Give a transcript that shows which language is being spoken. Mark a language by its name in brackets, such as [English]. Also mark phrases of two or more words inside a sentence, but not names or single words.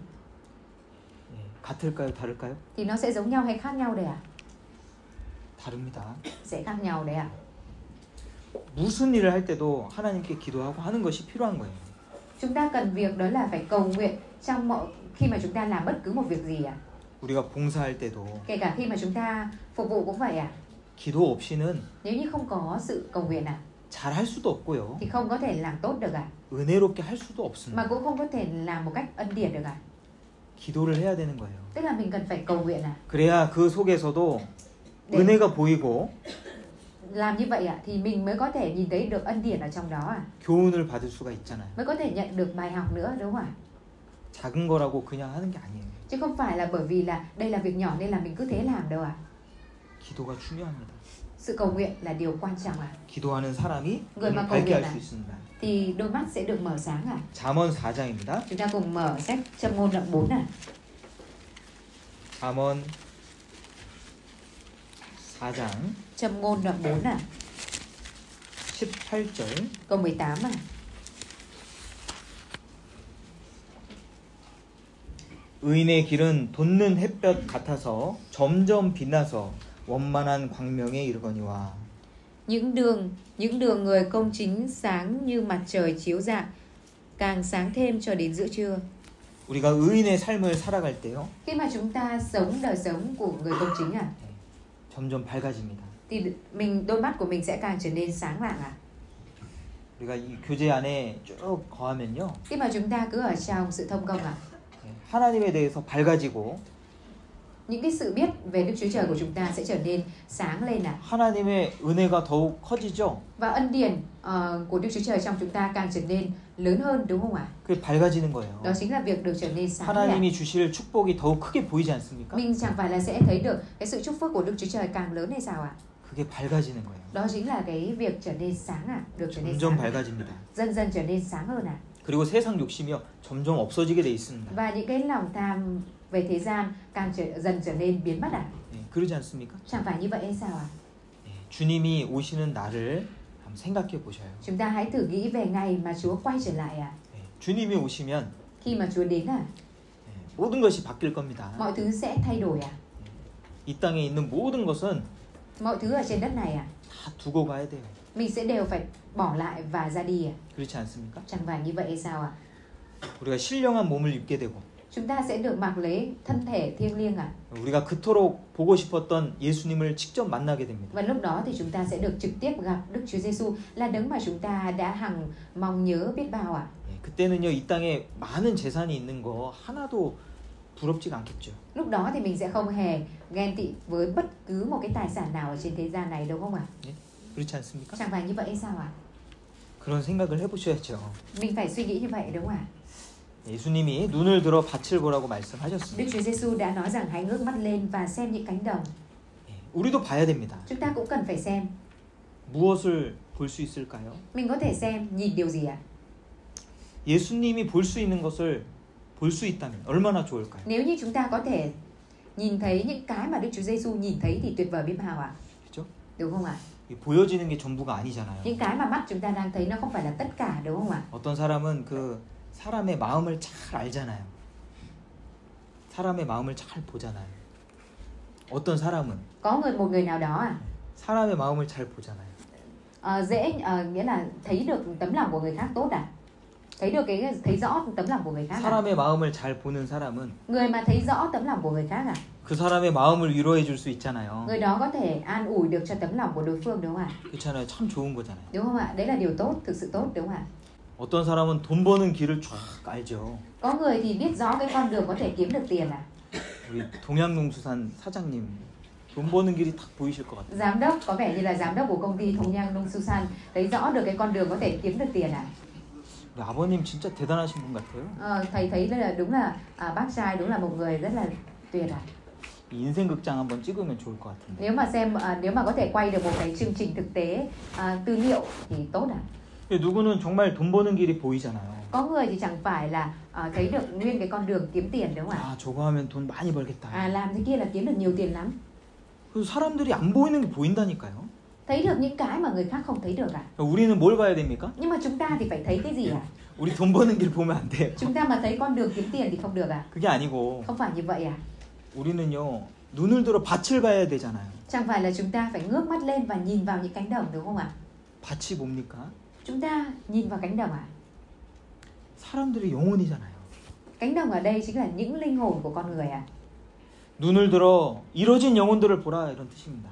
[Korean] 예, 같을까요? 다를까요? [Vietnamese] thì nó sẽ giống nhau hay khác nhau đây ạ? [Korean] 다릅니다. [Vietnamese] Sẽ khác nhau đấy ạ. [Korean] 무슨 일을 할 때도 하나님께 기도하고 하는 것이 필요한 거예요. [Vietnamese] Chúng ta cần việc đó là phải cầu nguyện trong mọi khi mà chúng ta làm bất cứ một việc gì ạ. [Korean] 우리가 봉사할 때도 [Vietnamese] Kể cả khi mà chúng ta phục vụ cũng vậy ạ. [Korean] 기도 없이는 [Vietnamese] Nếu như không có sự cầu nguyện ạ, [Korean] 잘할 수도 없고요. [Vietnamese] thì không có thể làm tốt được ạ. [Korean] 은혜롭게 할 수도 [Vietnamese] Mà [Korean] 없습니다. [Vietnamese] cũng không có thể làm một cách ân điển được ạ. [Korean] 기도를 해야 되는 거예요. [Vietnamese] Tức là mình cần phải cầu nguyện ạ. [Korean] 그래야 그 속에서도 네. 은혜가 보이고 [Vietnamese] Làm như vậy ạ thì mình mới có thể nhìn thấy được ân điển ở trong đó ạ. [Korean] 교훈을 받을 수가 있잖아요. [Vietnamese] Mới có thể nhận được bài học nữa đúng không ạ? [Korean] 작은 거라고 그냥 하는 게 아니에요. [Vietnamese] Chứ không phải là bởi vì là đây là việc nhỏ nên là mình cứ thế làm đâu ạ. [Korean] 기도가 중요합니다. [Vietnamese] Sự cầu nguyện là điều quan trọng ạ. [Korean] 기도하는 사람이 [Vietnamese] người mà [Korean] 눈을 [Vietnamese] cầu [Korean] 밝게 [Vietnamese] nguyện [Korean] 할 [Vietnamese] ạ [Korean] 수 있습니다. [Vietnamese] thì đôi mắt sẽ được mở sáng ạ. [Korean] 잠언 4장입니다. [Vietnamese] Chúng ta cùng mở sách Châm ngôn đoạn 4 ạ. [Korean] 잠언 4장 [Vietnamese] Châm ngôn đoạn 4 ạ. [Korean] 18절 [Vietnamese] Câu 18 ạ. [Korean] 의인의 길은 돋는 햇볕 같아서 점점 빛나서 원만한 광명에 이르거니와. [Vietnamese] Những đường người công chính sáng như mặt trời chiếu rạng, càng sáng thêm cho đến giữa trưa. [Korean] 우리가 의인의 삶을 살아갈 때요, [Vietnamese] Khi mà chúng ta sống đời sống của người công chính ạ, [Korean] 점점 밝아집니다. [Vietnamese] thì đôi mắt của mình sẽ càng trở nên sáng rạng ạ. [Korean] 우리가 이 교제 안에 쭉 거하면요, [Vietnamese] Khi mà chúng ta cứ ở trong sự thông công ạ, [Korean] 하나님에 대해서 밝아지고 [Vietnamese] những cái sự biết về Đức Chúa Trời của chúng ta sẽ trở nên sáng lên ạ. [Korean] 하나님의 은혜가 더욱 커지죠. [Vietnamese] Và ân điển của Đức Chúa Trời trong chúng ta càng trở nên lớn hơn đúng không ạ? [Korean] 그게 밝아지는 거예요. [Vietnamese] Đó chính là việc được trở nên sáng lên. [Korean] 하나님이 주실 축복이 더욱 크게 보이지 않습니까? [Vietnamese] Mình chẳng phải là sẽ thấy được cái sự chúc phước của Đức Chúa Trời càng lớn hay sao ạ? [Korean] 그게 밝아지는 거예요. [Vietnamese] Đó chính là cái việc trở nên sáng ạ, được trở nên [Korean] 점점 [Vietnamese] sáng. [Korean] 밝아집니다. [Vietnamese] Dần dần trở nên sáng hơn ạ. [Korean] 그리고 세상 욕심이요, 점점 없어지게 돼 있습니다. [Vietnamese] Và những cái lòng tham về thế gian càng dần trở nên biến mất ạ. [Korean] 그러지 않습니까? [Vietnamese] Chẳng phải như vậy hay sao ạ? [Korean] 주님이 오시는 날을 한번 생각해 보셔요. [Vietnamese] Chúng ta hãy thử nghĩ về ngày mà Chúa quay trở lại ạ. [Korean] 주님이 오시면 [Vietnamese] Khi mà Chúa đến ạ, [Korean] 모든 것이 바뀔 겁니다. [Vietnamese] mọi thứ sẽ thay đổi ạ. [Korean] 이 땅에 있는 모든 것은 [Vietnamese] Mọi thứ ở trên đất này ạ, [Korean] 다 두고 가야 돼요. [Vietnamese] mình sẽ đều phải bỏ lại và ra đi ạ. [Korean] 그렇지 않습니까? [Vietnamese] Chẳng phải như vậy hay sao ạ? [Korean] 우리가 신령한 몸을 입게 되고 [Vietnamese] Chúng ta sẽ được mặc lấy thân thể thiêng liêng ạ. [Korean] 우리가 그토록 보고 싶었던 예수님을 직접 만나게 됩니다. [Vietnamese] Và lúc đó thì chúng ta sẽ được trực tiếp gặp Đức Chúa Giêsu, là đấng mà chúng ta đã hằng mong nhớ biết bao ạ. [Korean] 그때는요, 이 땅에 많은 재산이 있는 거 하나도 부럽지가 않겠죠. [Vietnamese] Lúc đó thì mình sẽ không hề ghen tị với bất cứ một cái tài sản nào ở trên thế gian này đúng không ạ? [Korean] 그렇지 않습니까? [Vietnamese] Chẳng phải như vậy hay sao ạ? [Korean] 그런 생각을 해보셔야죠. [Vietnamese] Mình phải suy nghĩ như vậy đúng không ạ? [Korean] 예수님이 눈을 들어 밭을 보라고 [Vietnamese] Đức [Korean] 말씀하셨습니다. [Vietnamese] Chúa Giêsu đã nói rằng hãy ngước mắt lên và xem những cánh đồng. [Korean] 우리도 봐야 됩니다. [Vietnamese] Chúng ta cũng cần phải xem. [Korean] 무엇을 볼 수 있을까요? [Vietnamese] Mình có thể xem, nhìn điều gì ạ? [Korean] 예수님이 볼 수 있는 것을 볼 수 있다면 얼마나 좋을까요? [Vietnamese] Nếu như chúng ta có thể nhìn thấy những cái mà Đức Chúa Giêsu nhìn thấy thì tuyệt vời biết bao ạ. [Korean] 그렇죠? [Vietnamese] Đúng không ạ? [Korean] 보여지는 게 전부가 아니잖아요. [Vietnamese] Những cái mà mắt chúng ta đang thấy nó không phải là tất cả đúng không ạ? [Korean] 어떤 사람은 그 사람의 마음을 잘 알잖아요. 사람의 마음을 잘 보잖아요. 어떤 사람은 [Vietnamese] Có một người nào đó [Korean] 사람의 마음을 잘 보잖아요. [Vietnamese] nghĩa là thấy được tấm lòng của người khác tốt à? Thấy rõ tấm lòng của người khác à? [Korean] 사람의 마음을 잘 보는 사람은 [Vietnamese] Người mà thấy rõ tấm lòng của người khác à? [Korean] 그 사람의 마음을 위로해 줄 수 있잖아요. [Vietnamese] Người đó có thể an ủi được cho tấm lòng của đối phương đúng không ạ? [Korean] 그렇잖아요. 참 좋은 거잖아요. [Vietnamese] Đúng không ạ? Đấy là điều tốt, thực sự tốt đúng không ạ? [Korean] 어떤 사람은 돈 버는 길을 쫙 알죠. [Vietnamese] Có người thì biết rõ cái con đường có thể kiếm được tiền à? [Korean] 우리 동양농수산 사장님 돈 버는 길이 딱 보이실 것 같아요. [Vietnamese] Giám đốc có vẻ như là giám đốc của công ty Thùng Nhang Nông Susan thấy rõ được cái con đường có thể kiếm được tiền à? [Korean] 우리 아버님 진짜 대단하신 분 같아요. [Vietnamese] Thầy thấy là đúng là bác trai đúng là một người rất là tuyệt à? [Korean] 인생 극장 한번 찍으면 좋을 것 같은데. [Vietnamese] Nếu mà có thể quay được một cái chương trình thực tế tư liệu thì tốt à? [Korean] 누구는 정말 돈 버는 길이 보이잖아요. [Vietnamese] Có người thì chẳng phải là thấy được nguyên cái con đường kiếm tiền đúng không ạ? [Korean] 아, 저거 하면 돈 많이 벌겠다. [Vietnamese] Làm thế kia là kiếm được nhiều tiền lắm. [Korean] 그래서 사람들이 안 보이는 게 보인다니까요. [Vietnamese] Thấy được những cái mà người khác không thấy được à? [Korean] 우리는 뭘 봐야 됩니까? [Vietnamese] Nhưng mà chúng ta thì phải thấy cái gì à? [Korean] 우리 돈 버는 길 보면 안 돼요. [Vietnamese] Chúng ta mà thấy con đường kiếm tiền thì không được à? [Korean] 그게 아니고 [Vietnamese] Không phải như vậy à? [Korean] 우리는요 눈을 들어 밭을 봐야 되잖아요. [Vietnamese] Chẳng phải là chúng ta phải ngước mắt lên và nhìn vào những cánh đồng đúng không ạ? [Korean] 밭이 뭡니까? [Vietnamese] Chúng ta nhìn vào cánh đồng à? [Korean] 사람들의 영혼이잖아요. [Vietnamese] Cánh đồng ở đây chính là những linh hồn của con người à? [Korean] 눈을 들어 이뤄진 영혼들을 보라 이런 뜻입니다.